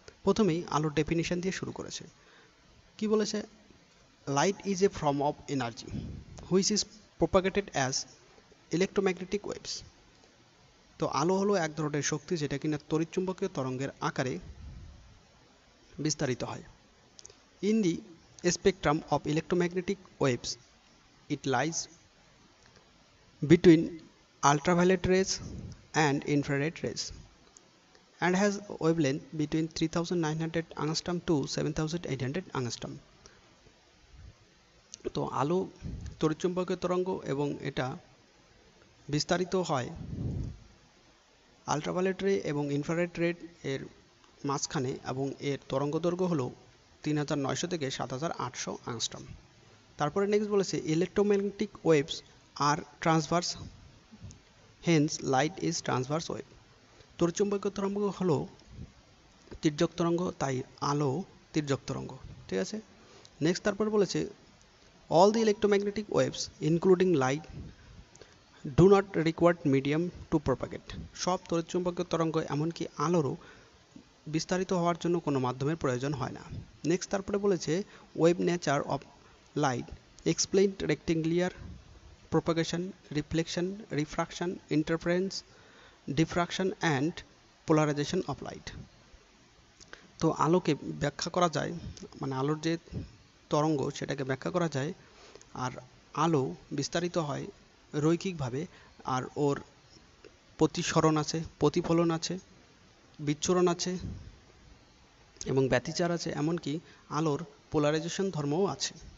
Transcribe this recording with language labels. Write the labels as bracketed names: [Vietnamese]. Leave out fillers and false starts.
[Bangla] প্রথমেই আলোর ডেফিনিশন দিয়ে শুরু করেছে। কি বলেছে? [English] Light is a form of energy which is propagated as electromagnetic waves. [Bangla] তো আলো হলো এক ধরনের শক্তি যেটা কিনা তড়িৎচুম্বকীয় তরঙ্গের আকারে বিস্তারিত হয়। [English] In the spectrum of electromagnetic waves, it lies between ultraviolet rays and infrared rays and has wavelength between 3900 angstrom to 7800 angstrom. [Bangla] তো আলো তড়িৎচুম্বকীয় তরঙ্গ এবং এটা বিস্তারিত হয় আল্ট্রাভায়োলেট রে এবং ইনফ্রারেড রে এর মাঝখানে, এবং এর তরঙ্গদৈর্ঘ্য হলো 3900 থেকে 7800 angstrom। তারপরে নেক্সট বলেছে [English] Electromagnetic waves are transverse, hence light is transverse wave. [Bangla] তড়িৎচুম্বকীয় তরঙ্গ হলো তির্যক তরঙ্গ, তাই আলো তির্যক তরঙ্গ। ঠিক আছে, নেক্সট তারপরে বলেছে [English] All the electromagnetic waves including light do not required medium to propagate. [Bangla] সব তড়িৎচুম্বকীয় তরঙ্গ এমনকি আলোরও বিস্তারিত হওয়ার জন্য কোনো মাধ্যমের প্রয়োজন হয় না। নেক্সট তারপরে বলেছে [English] Wave nature of light explained rectangular propagation, reflection, refraction, interference, diffraction and polarization of light। [Bangla] তো আলোকে ব্যাখ্যা করা যায়, মানে আলোর যে তরঙ্গ সেটাকে ব্যাখ্যা করা যায়, আর আলো বিস্তারিত হয় রৈখিকভাবে, আর ওর প্রতিসরণ আছে, প্রতিফলন আছে, বিচ্ছুরণ আছে এবং ব্যতিচার আছে, এমনকি আলোর পোলারাইজেশন ধর্মও আছে।